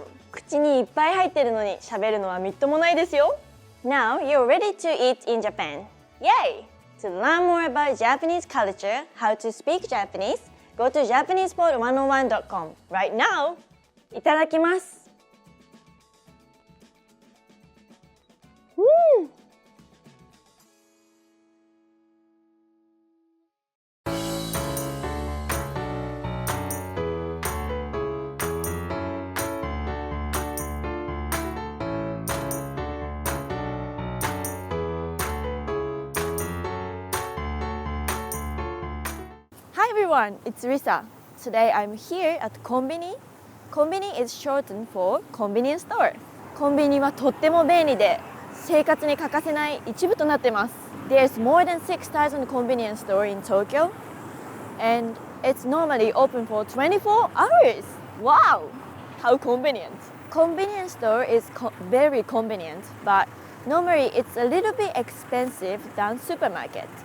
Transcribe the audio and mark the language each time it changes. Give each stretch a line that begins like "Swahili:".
Japanese: 口にいっぱい入ってるのに喋るのはみっともないですよ。
English: Now you're ready to eat in Japan. Yay! To learn more about Japanese culture, how to speak Japanese, go to JapanesePod101.com right now.
Japanese: いただきます。
English: Hi everyone, it's Risa. Today I'm here at Konbini. Konbini is shortened for convenience store.
Japanese: コンビニはとっても便利で生活に欠かせない一部となっています。
English: There's more than 6,000 convenience stores in Tokyo and it's normally open for 24 hours. Wow! How convenient. Convenience store is very convenient, but normally it's a little bit expensive than supermarket.